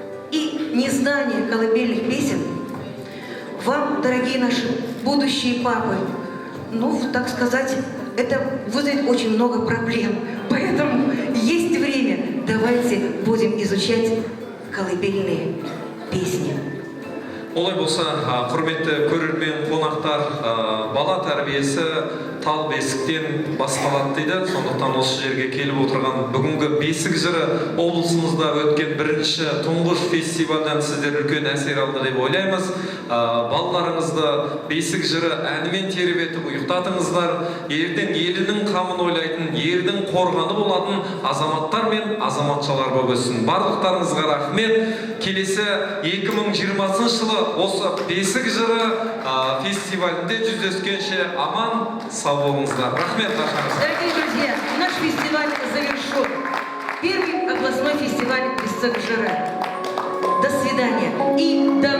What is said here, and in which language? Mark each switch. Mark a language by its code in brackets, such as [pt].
[ru] И незнание колыбельных песен вам, дорогие наши будущие папы, ну, так сказать, это вызовет очень много проблем. Поэтому есть время, давайте будем изучать колыбельные песни. [kk] Олай болса, құрметті көрермен қонақтар, бала тәрбиесі тал бесіктен басталады дейді. Сондықтан осы жерге келіп отырған бүгінгі бесік жыры облысымызда өткен бірінші тұңғыш фестивальдан сіздер үлкен әсер алды деп ойлаймыз. Балаларыңызды бесік жыры әнімен тербетіп ұйықтатыңыздар. Ертең елінің қамын ойлайтын, ердің қорғаны болатын азаматтар мен азаматшалар болып өссін. Барлықтарыңызға рахмет. Келесі 2020 жылы осы бесік жыры фестивалінде жүздескенше аман сау болыңыздар. Рахмет. [ru] Дорогие друзья, наш фестиваль завершен. Первый областной фестиваль «Песок жары». До свидания. И